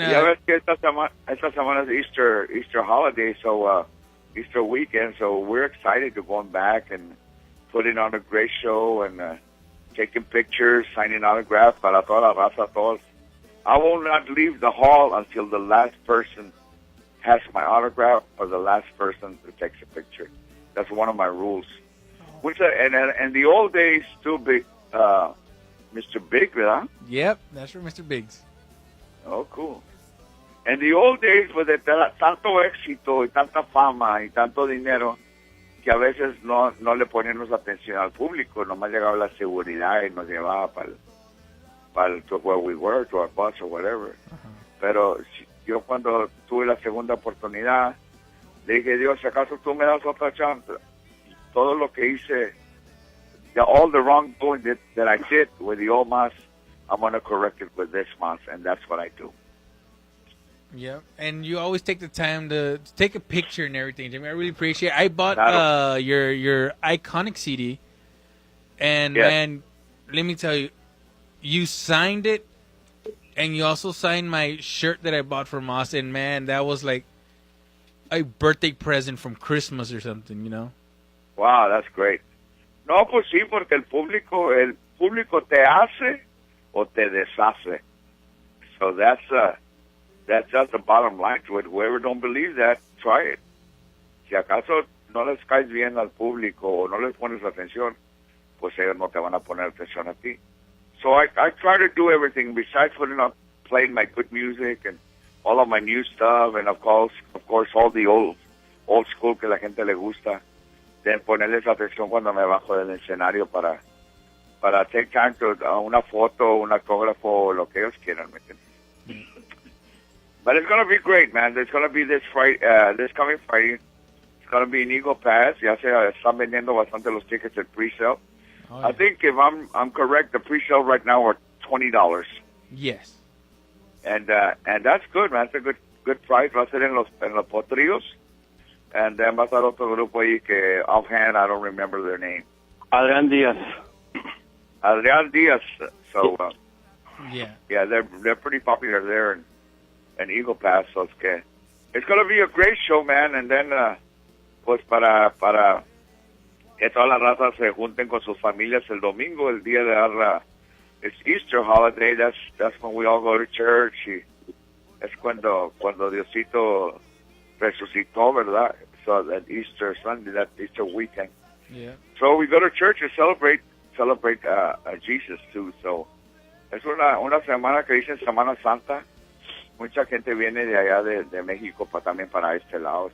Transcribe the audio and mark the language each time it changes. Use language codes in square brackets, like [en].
[es] Ya ves que esta semana [en] is Easter holiday, so Easter weekend, so we're excited to going back and putting on a great show and taking pictures, signing autographs [es] para toda la raza, todos. [en] I will not leave the hall until the last person has my autograph or the last person who takes a picture. That's one of my rules. Which and the old days, too, Mr. Big, ¿verdad? Yep, that's for Mr. Biggs. Oh, cool. [es] En [en] the old days, [es] pues, de tanto éxito y tanta fama y tanto dinero, que a veces no le poníamos atención al público, nomás llegaba la seguridad y nos llevaba para [en] to where we were, to our bus or whatever. [es] Uh-huh. Pero yo cuando tuve la segunda oportunidad, Le dije, Dios, si acaso tú me das otra chance, todo lo que hice, [en] all the wrongdoing that I did with the old Mazz, I'm going to correct it with this Mazz, and that's what I do. Yeah, and you always take the time to take a picture and everything, Jimmy. I really appreciate it. I bought your iconic CD, and Yes. man, let me tell you, you signed it, and you also signed my shirt that I bought from Mazz, and man, that was like a birthday present from Christmas or something, you know? Wow, that's great. [es] No, pues sí, porque el público te hace o te deshace. [en] So that's just the bottom line to it. Whoever don't believe that, try it. [es] Si acaso no les caes bien al público o no les pones atención, pues ellos no te van a poner atención a ti. [en] So I try to do everything besides playing my good music and all of my new stuff, and of course all the old school [es] que la gente le gusta. Then ponerles atención cuando me bajo del escenario para [en] take time to [es] una foto, un autógrafo, lo que ellos quieran, ¿me entiendes? [en] But it's gonna be great, man. There's gonna be this coming Friday. It's gonna be in Eagle Pass. [es] Ya se están vendiendo bastante los tickets [en] at pre-sale. Oh, yeah. I think if I'm correct, the pre-sale right now are $20. Yes. And that's good, man. It's a good price. [es] Va a ser en los potrillos. [en] And then [es] va a estar otro grupo ahí que [en] offhand I don't remember their name. Adrián Díaz. Adrián Díaz. So Yeah. yeah, they're pretty popular there in Eagle Pass. So it's gonna be a great show, man. And then [es] pues para que todas las razas se junten con sus familias el domingo, el día de [en] it's Easter holiday. That's when we all go to church. [es] Y es cuando Diosito resucitó, ¿verdad? [en] So that Easter Sunday, that Easter weekend. Yeah. So we go to church and celebrate Jesus too. [es] So es una semana que dicen Semana Santa. Mucha gente viene de allá de México también para este lado.